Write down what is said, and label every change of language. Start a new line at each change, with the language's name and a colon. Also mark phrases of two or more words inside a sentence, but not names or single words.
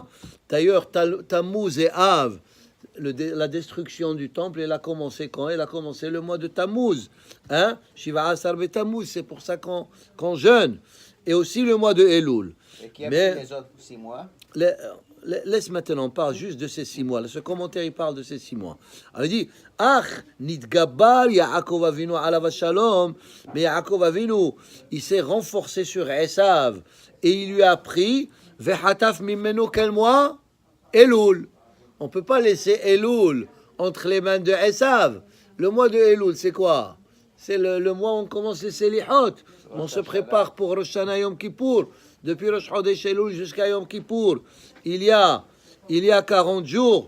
French: D'ailleurs, Tammuz et Av, la destruction du temple, elle a commencé quand? Elle a commencé le mois de Tammuz.
Hebrew: שבעה עשר בתמוז,
French: c'est pour ça qu'on jeûne. Et aussi le mois de Elul. Et qui a pris les autres 6 mois? Laisse maintenant, on parle juste de ces 6 mois. Ce commentaire, il parle de ces 6 mois. Alors, il dit,
Hebrew: אך נתגבר יעקב אבינו עליו השלום.
French: Mais
Hebrew: יעקב אבינו,
French: il s'est renforcé sur Esav. Et il lui a pris,
Hebrew: וחטף ממנו
French: quel mois? Elul. On ne peut pas laisser Elul entre les mains de Esav. Le mois de Elul, c'est quoi? C'est le mois où on commence les Selihot. On se prépare pour Rosh Hashanah Yom Kippour. Depuis Rosh Chodesh Elul jusqu'à Yom Kippour, il y a 40 jours.